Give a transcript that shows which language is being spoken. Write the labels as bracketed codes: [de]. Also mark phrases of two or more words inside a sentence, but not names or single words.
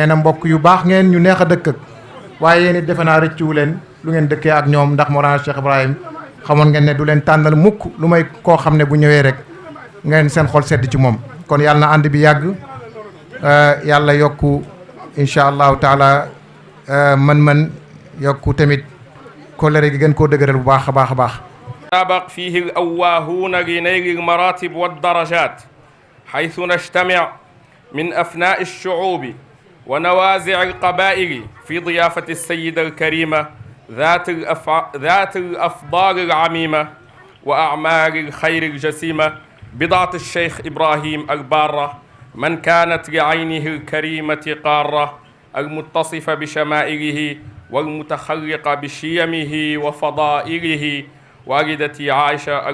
[wo] na mbokk yu baax ngeen ñu neex a dëkk ak waaye yéen it defe naa rëccuwu leen lu ngeen dëkkee ak ñoom ndax Mawlana Cheikh Ibrahim xamoon ngeen ne du leen tànnal mukk lu may koo xam ne bu ñëwee rek ngeen seen xol sedd ci moom kon yàlla na ànd bi yàgg yàlla yokku [ar] إن شاء الله تعالى [wo] man yokku tamit kóllëre gi gën koo dëgëral bu baax a baax a baax. [ar] سابق فيه الأواهون لنيل المراتب والدرجات حيث نجتمع من أفناء الشعوب ونوازع القبائل في ضيافة السيدة الكريمة ذات الأفضال العميمة وأعمال الخير الجسيمة بضعة الشيخ إبراهيم البارة من كانت لعينه الكريمة قارة المتصفة بشمائله والمتخلقة بشيمه وفضائله والدتي عائشة